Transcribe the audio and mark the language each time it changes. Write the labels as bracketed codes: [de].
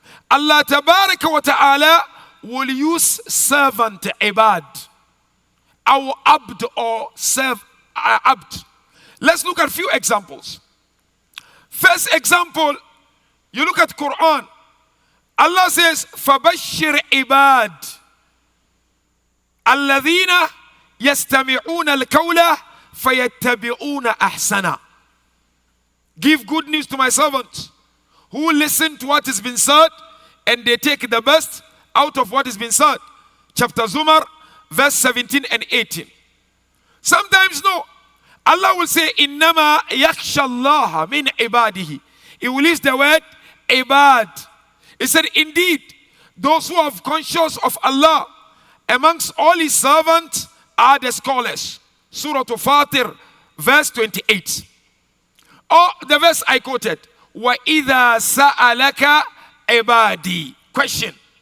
[en] Allah Tabaraka wa Ta'ala will use servant, ibad, our abd or serve, abd. Let's look at a few examples. First example, you look at Quran. Allah says, [ar] فَبَشِّرْ عِبَادٍ الَّذِينَ يَسْتَمِعُونَ الْقَوْلَ فَيَتَّبِعُونَ أَحْسَنَ. [en] Give good news to my servants who listen to what has been said and they take the best out of what has been said. Chapter Zumar, verse 17 and 18. Sometimes no. Allah will say, [ar] إِنَّمَا يَخْشَى اللَّهَ مِنْ عِبَادِهِ. [en] He will use the word ibad. He said, indeed, those who are conscious of Allah amongst all His servants are the scholars. Surah Fatir, verse 28. Or the verse I quoted, [ar] وَإِذَا سَأَلَكَ عِبَادِي. [en] Question.